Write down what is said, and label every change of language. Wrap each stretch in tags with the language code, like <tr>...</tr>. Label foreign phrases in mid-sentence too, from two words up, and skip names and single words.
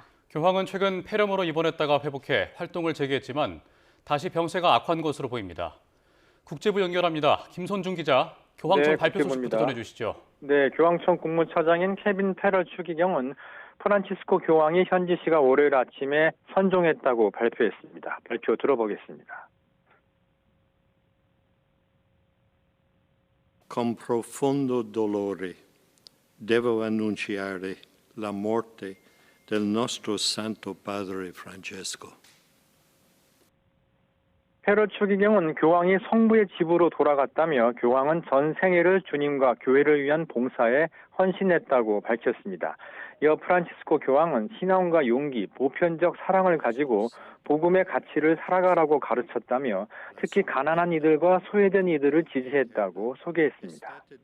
<ko>교황은 최근 폐렴으로 입원했다가 회복해 활동을 재개했지만 다시 병세가 악화한 것으로 보입니다. 국제부 연결합니다. 김선중 기자, 교황청 발표 소식부터 전해주시죠. 네, 교황청 국무처장인 케빈 페럴 추기경은 프란치스코 교황이 현지 시각 월요일 아침에 선종했다고 발표했습니다. 발표 들어보겠습니다.</ko> <it>Con profondo dolore devo annunciare la morte del nostro Santo Padre Francesco.</it> <ko>페럴 추기경은 교황이 성부의 집으로 돌아갔다며 교황은 전 생애를 주님과 교회를 위한 봉사에 헌신했다고 밝혔습니다. 이어 프란치스코 교황은 신앙과 용기, 보편적 사랑을 가지고 복음의 가치를 살아가라고 가르쳤다며 특히 가난한 이들과 소외된 이들을 지지했다고 소개했습니다.</ko>